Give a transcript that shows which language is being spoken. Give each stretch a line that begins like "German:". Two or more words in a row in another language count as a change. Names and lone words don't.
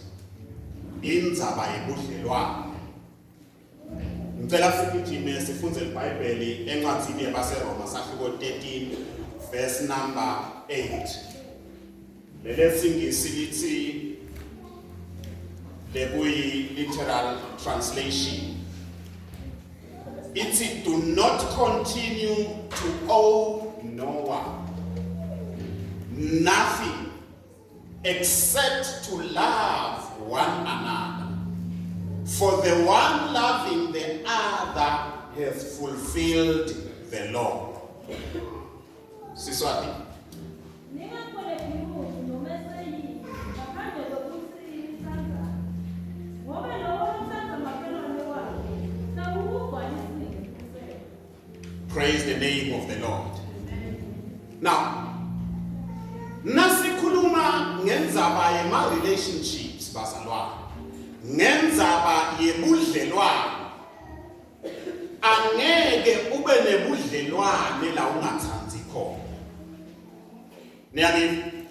Swati: Indzaba yebudlelwano. Ngicela sigijime sifunze iBhayibheli encwadini yabaseRoma sahluko 13
English: verse number
Swati: 8. Lelesingisi lithi lebuyi
English: literal translation. It's do not continue to owe no one nothing except to love one another. For the one loving the other has fulfilled the law.
Swati: Siswati.
English: Praise the name of the Lord. Now,
Swati: nasikhuluma ngendzaba yema relationships bazalwane. Ngendzaba yebudlelwano. Angeke ube nebudlelwane la ungathandzi khona. Niyangizwa?